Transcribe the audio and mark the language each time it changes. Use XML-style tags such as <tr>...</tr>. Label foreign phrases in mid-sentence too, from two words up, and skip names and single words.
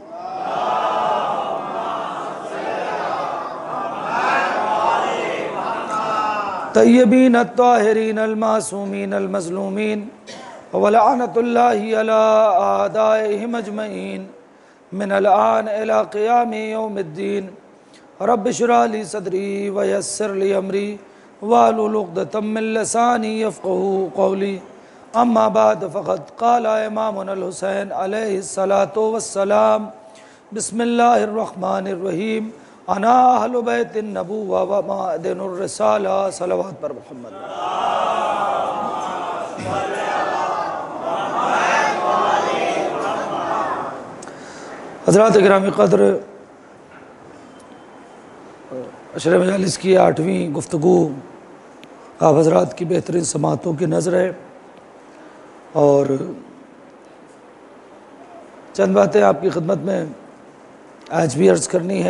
<ar>طيبين الطاهرين المعصومين المظلومين ولعنة الله على أعدائهم أجمعين من الآن إلى قيام يوم الدين. رب اشرح لي صدري ويسر لي أمري واحلل عقدة من لساني يفقهوا قولي. أما بعد فقد قال إمامنا الحسين عليه الصلاة والسلام بسم الله الرحمن الرحيم. أنا أهل بيت النبوة ومعدن الرسالة.</ar> <ur>صلوات پر محمد. حضرات گرامی قدر، عشرہ مجالس کی 8ویں گفتگو آپ حضرات کی بہترین سماعتوں کی نذر ہے اور چند باتیں آپ کی خدمت میں آج بھی عرض کرنی ہے.</ur>